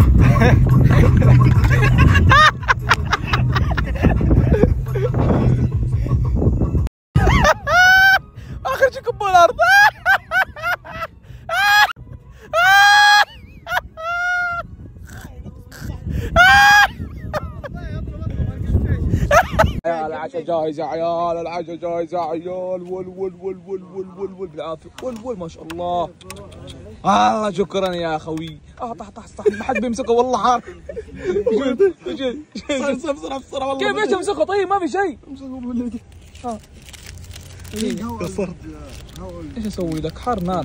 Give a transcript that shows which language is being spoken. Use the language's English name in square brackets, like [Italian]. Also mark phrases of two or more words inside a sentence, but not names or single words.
[Arabic] اخر شيء كب الارض. العشاء جاهز يا عيال، العشاء جاهز يا عيال. ول ول ول ول ول ول ول بالعافيه. ول ول ما شاء الله. الله شكرا يا اخوي. طح طح صح ما حد بيمسكه والله حار. بسرعه بسرعه والله. كيف ايش امسكه طيب ما في شيء. قصرت. ايش اسوي لك حار نار.